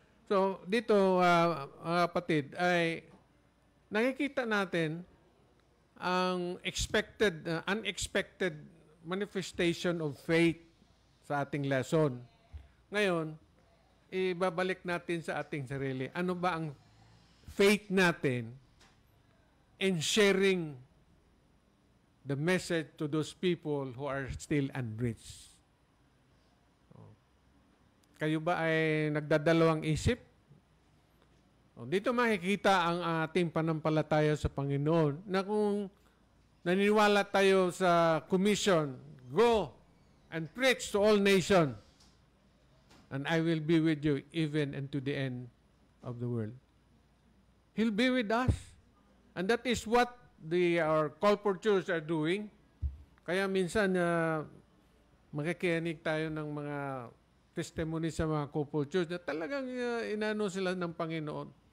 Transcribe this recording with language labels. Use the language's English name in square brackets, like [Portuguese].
[Filipino] So dito, mga kapatid, ay nakikita natin ang [English] unexpected manifestation of faith [Filipino] sa ating lesson. Ngayon, ibabalik natin sa ating sarili. Ano ba ang faith natin [English] in sharing the message to those people who are still unreached? [Filipino] Kayo ba ay nagdadalawang isip? Dito makikita ang ating panampalataya sa Panginoon na kung naniniwala tayo sa [English] commission, go and preach to all nations, and I will be with you even unto the end of the world. He'll be with us. And that is what our corporate church are doing. [Filipino] Kaya minsan makikinig tayo ng mga testimony sa mga corporate church na talagang inano sila ng Panginoon.